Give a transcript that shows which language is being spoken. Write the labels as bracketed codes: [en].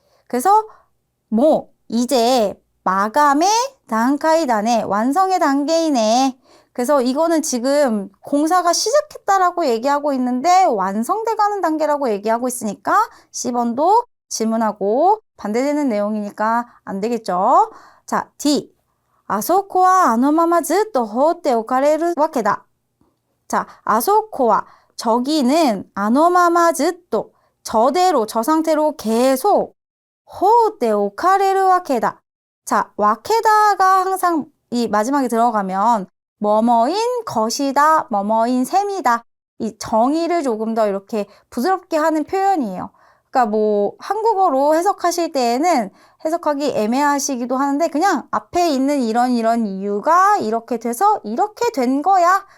[ko] 그래서 뭐 이제 마감의 단카이다네. 완성의 단계이네. 그래서 이거는 지금 공사가 시작했다라고 얘기하고 있는데 완성돼가는 단계라고 얘기하고 있으니까 C번도 질문하고 반대되는 내용이니까 안 되겠죠. 자, D. [ja] あそこはあのままずっと放っておかれるわけだ. [ko] 자, [ja] あそこは [ko] 저기는 [ja] あのままずっと [ko] 저대로 저 상태로 계속 [ja] 放っておかれるわけだ. [ko] 자, 와케다가 항상 이 마지막에 들어가면 뭐뭐인 것이다, 뭐뭐인 셈이다. 이 정의를 조금 더 이렇게 부드럽게 하는 표현이에요. 그러니까 뭐 한국어로 해석하실 때에는 해석하기 애매하시기도 하는데 그냥 앞에 있는 이런 이유가 이렇게 돼서 이렇게 된 거야.